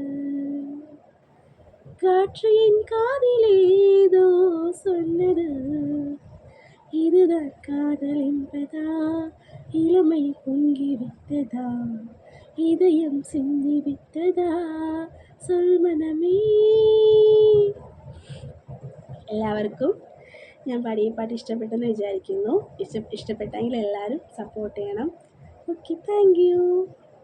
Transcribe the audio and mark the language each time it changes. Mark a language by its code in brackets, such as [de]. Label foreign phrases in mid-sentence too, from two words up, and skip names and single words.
[ta] காற்று என் காதிலேதோ சொன்னது, இதுதான் காதல் என்பதா, இளமை பொங்கி விட்டதா, இதயம் சிந்தி விட்டதா, சொல் மனமே. [ml] എല്ലാവർക്കും ഞാൻ പാടിയ പാട്ട് ഇഷ്ടപ്പെട്ടെന്ന് വിചാരിക്കുന്നു. ഇഷ്ടപ്പെട്ടെങ്കിൽ എല്ലാവരും സപ്പോർട്ട് ചെയ്യണം. ഓക്കെ, [en] thank you.